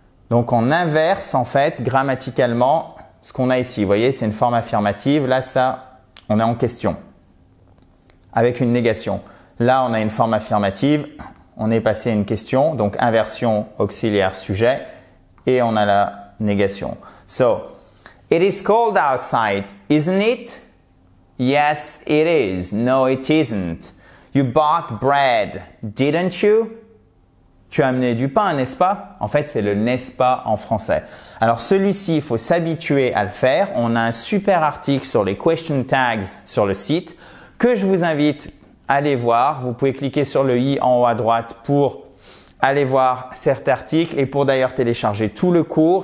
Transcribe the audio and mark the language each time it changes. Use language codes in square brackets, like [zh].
[fr] Donc, on inverse en fait grammaticalement ce qu'on a ici. Vous voyez, c'est une forme affirmative. Là, ça, on est en question avec une négation. Là, on a une forme affirmative. On est passé à une question. Donc, inversion auxiliaire sujet. Et on a la négation. [en] So, it is cold outside, isn't it? Yes, it is. No, it isn't. You bought bread, didn't you? [fr] Tu as amené du pain, n'est-ce pas? En fait, c'est le n'est-ce pas en français. Alors, celui-ci, il faut s'habituer à le faire. On a un super article sur les question tags sur le site que je vous invite à aller voir. Vous pouvez cliquer sur le i en haut à droite pour aller voir cet article et pour d'ailleurs télécharger tout le cours.